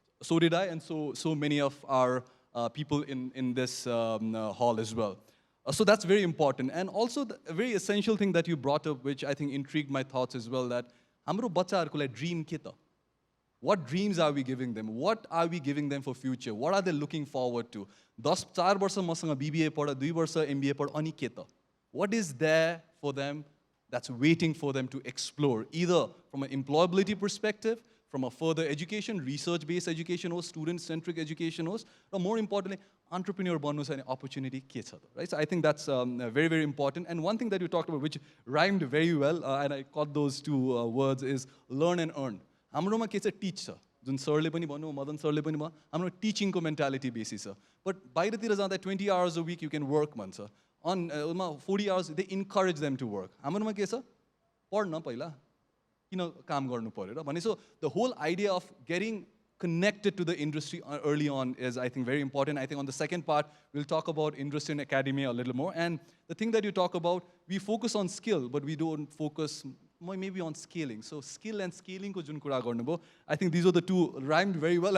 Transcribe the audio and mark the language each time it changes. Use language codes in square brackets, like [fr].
[en] So did I, and so many of our people in this hall as well. So that's very important. And also a very essential thing that you brought up, which I think intrigued my thoughts as well, that [ne] hamro bachchaharko lai dream ke ta? [en] What dreams are we giving them? What are we giving them for future? What are they looking forward to? [ne] 4 वर्ष मसँग BBA पढ, 2 वर्ष MBA पढ, अनि के त? [en] What is there for them that's waiting for them to explore, either from an employability perspective, from a further education, research-based education, or student-centric education, or more importantly, [ne] entrepreneur banu chha opportunity ke cha ta, [en] right? So I think that's very, very important. And one thing that you talked about, which rhymed very well, and I caught those 2 words, is learn and earn. [ne] हाम्रोमा के चाहिँ teach छ, जुन सरले पनि भन्नु, मदन सरले पनि भयो, हाम्रो टिचिङको मेन्टालिटी बेसी छ. बट बाहिरतिर जाँदा [en] 20 hours a week you can work भन्छ. On 40 hours they encourage them to work. [ne] हाम्रोमा के छ, पढ्न पहिला, किन काम गर्नु पर्यो र भने. [en] So the whole idea of getting connected to the industry early on is, I think, very important. I think on the second part, we'll talk about industry and academia a little more. And the thing that you talk about, we focus on skill, but we don't focus maybe on scaling. So skill and scaling [ne] ko jun kura garnu bhayo, [en] I think these are the 2 rhymed very well.